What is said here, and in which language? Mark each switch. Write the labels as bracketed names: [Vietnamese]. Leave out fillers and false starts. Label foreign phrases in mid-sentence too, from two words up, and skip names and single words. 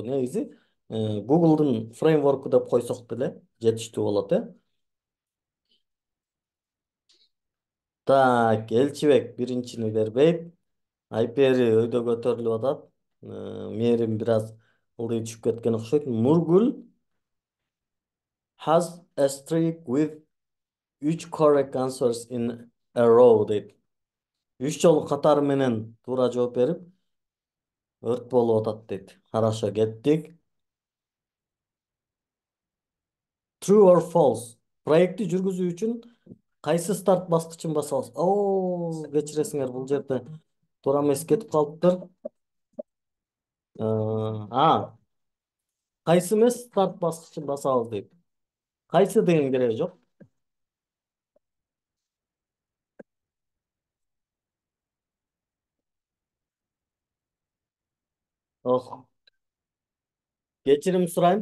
[Kyrgyz] Негизи Google'дун фреймворку деп койсок деле жетиштүү болот, Так, Элчибек биринчини бербейт. Айпери өйдө көтөрүлүп атат. Мээрим бир аз ылдый түшүп кеткен окшойт. [English] Нургүл has a streak with each correct answers in a row дейт. [Kyrgyz] Үч жолу катары менен туура жооп берип, өрт болуп атат дейт. Хорошо, кеттик. [English] True or false? [Kyrgyz] Проектти жүргүзүү үчүн кайсы старт баскычын басабыз? Кечиресиңер, бул жерде туура эмес кетип калыптыр. Кайсы эмес старт баскычын басабыз дейт. Кайсы деген кереги жок. Ох, кечирим сурайм.